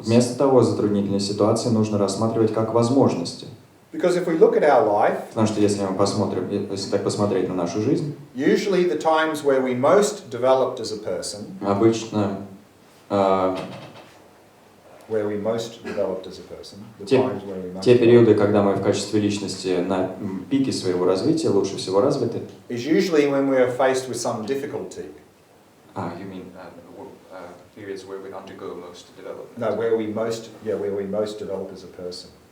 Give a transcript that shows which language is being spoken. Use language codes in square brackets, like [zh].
[ru] Вместо того, затруднительные ситуации нужно рассматривать как возможности. [en] Because if we look at our life, [ru] Потому что если так посмотреть на нашу жизнь, [en] usually the times where we most developed as a person, [ru] обычно [en] where we most developed as a person, the [ru] те [en] times where we most [ru] те периоды, когда мы в качестве личности на пике своего развития, лучше всего развиты. [en] is usually when we are faced with some difficulty. You mean periods where we undergo most development? No, where we most develop as a person.